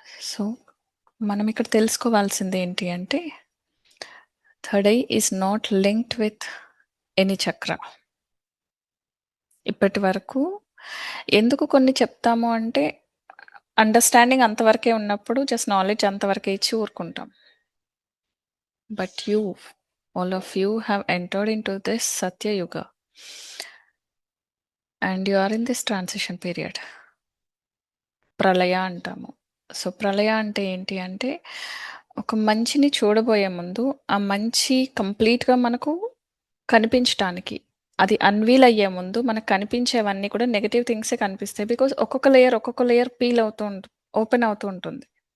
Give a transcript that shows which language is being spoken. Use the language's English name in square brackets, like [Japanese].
[English] so [Telugu] మనం ఇక్కడ తెలుసుకోవాల్సింది ఏంటి అంటే [English] Third eye is not linked with any chakra. [Telugu] ఇప్పటి వరకు ఎందుకు కొన్ని చెప్తాము అంటే అండర్స్టాండింగ్ అంతవరకే ఉన్నప్పుడు జస్ట్ నాలెడ్జ్ అంతవరకే ఇచ్చి ఊరుకుంటాం. [English] But you, all of you have entered into this Satya Yuga and you are in this transition period. [Telugu] ప్రళయ అంటాము. సో ప్రళయ అంటే ఏంటి అంటే ఒక మంచిని చూడబోయే ముందు ఆ మంచి కంప్లీట్గా మనకు కనిపించటానికి అది అన్వీల్ అయ్యే ముందు మనకు కనిపించేవన్నీ కూడా నెగటివ్ థింగ్సే కనిపిస్తాయి. బికాజ్ ఒక్కొక్క లేయర్ పీల్ అవుతూ ఓపెన్ అవుతూ ఉంటుంది.